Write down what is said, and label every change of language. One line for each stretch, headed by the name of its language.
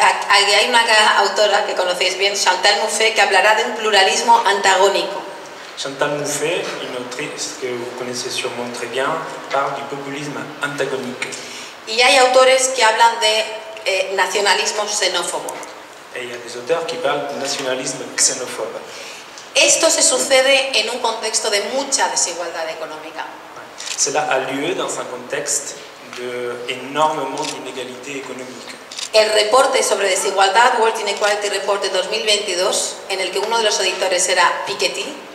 Spanish: Hay una autora que conocéis bien, Chantal Mouffe, que hablará de un pluralismo antagónico.
French: Chantal Mouffe, une autrice que vous connaissez sûrement très bien, parle du populisme antagonique.
Spanish: Y hay autores que hablan de nacionalismo xenófobo.
French: Et il y a des auteurs qui parlent de nationalisme xénophobe.
Spanish: Esto se sucede en un contexto de mucha desigualdad económica.
French: Cela a lieu dans un contexte d'énormément d'inégalités économiques.
Spanish: El reporte sobre desigualdad, World Inequality Report de 2022, en el que uno de los editores era Piketty,